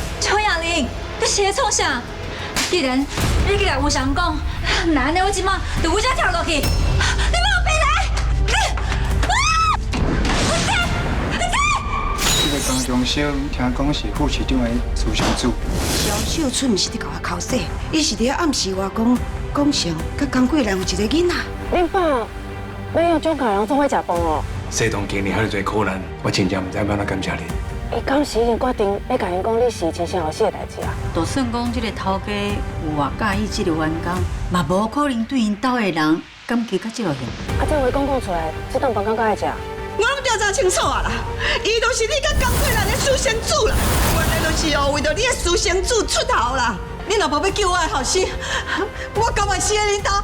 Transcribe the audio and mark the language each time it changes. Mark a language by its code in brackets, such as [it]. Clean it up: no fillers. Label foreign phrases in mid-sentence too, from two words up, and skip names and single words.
[nan] 邱亚玲，你是在创啥？既然你去甲吴翔讲，那安尼我即马就有只跳落去，你莫别来！这个高中生听讲是副市长的私生子。萧秀春毋是伫甲我口说，伊是伫暗示我讲上甲江贵兰有一个囡仔。恁爸要用种家人做伙食饭哦。世东今年遐尼侪苦难，我真正毋知要怎感谢你。伊敢是已经决定要甲因讲你是真正后死的代志啊？就算讲这个头家有偌介意这个员工，嘛无可能对因兜的人感激到这落样。啊，这话讲出来，这顿饭敢爱食？我拢调查清楚啊啦，伊就是你甲江贵兰的私生子啦，原来就是哦为着你的私生子出头啦。你若无要救我的后生，我甘愿死在恁兜。